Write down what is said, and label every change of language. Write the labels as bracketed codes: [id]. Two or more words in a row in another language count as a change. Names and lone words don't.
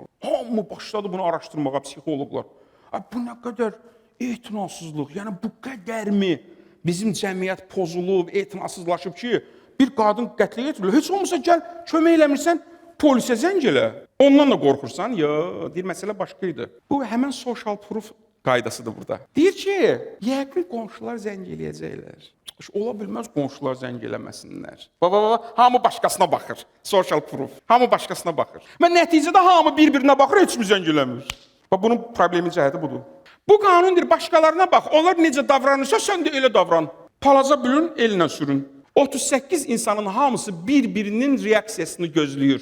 [az] Hamı başladı bunu araşdırmağa, psixoloqlar. Bu nə qədər etinasızlıq, yəni bu qədərmi bizim cəmiyyət pozulub, etinasızlaşıb ki, bir qadın qətlə yetirilir. Heç olmasa gəl, kömək eləmirsən, polisə zəng elə. Ondan da qorxursan, deyir, məsələ başqa idi. Bu, həmən [en] social proof [az] qaydasıdır burada. Deyir ki, yəqin qonşular zəng eləyəcəklər. Ola bilməz qonşular zəng eləməsinlər. Hamı başqasına baxır, [en] social proof. [az] Hamı başqasına baxır. Və nəticədə hamı bir-birinə baxır, heç mi zəng eləmir. Bunun problemi cəhəti budur. Bu qanundur, başqalarına bax, onlar necə davranırsa, sən də elə davran. Palaca bülün, elinə sürün. 38 insanın hamısı bir-birinin reaksiyasını gözləyir.